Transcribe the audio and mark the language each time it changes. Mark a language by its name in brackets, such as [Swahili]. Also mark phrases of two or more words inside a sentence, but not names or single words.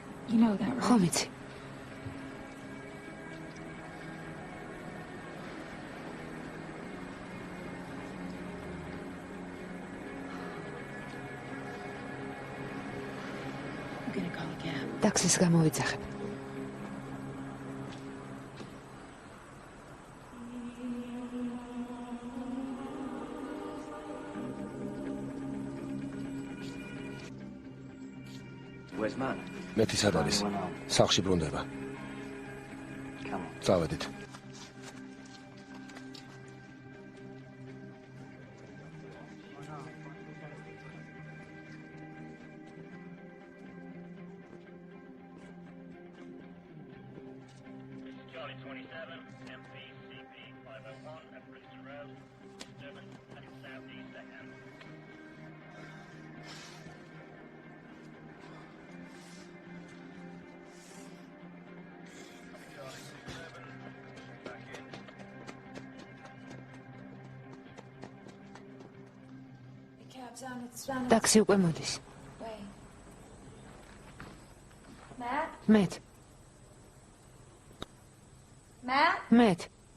[Georgian] ხო ვიცი. ტაქსის გამოვიძახებ. [English] Where's man? [Georgian] მეტი სად არის? სახლში ბრუნდება. [English] Come on. [Georgian] წავედით. [English] Charlie 27, MPCP 501 at Bristol Road, disturbance heading southeast ahead. Charlie 27, back in. [Georgian] ტაქსი უკვე მოდის. Matt. Matt.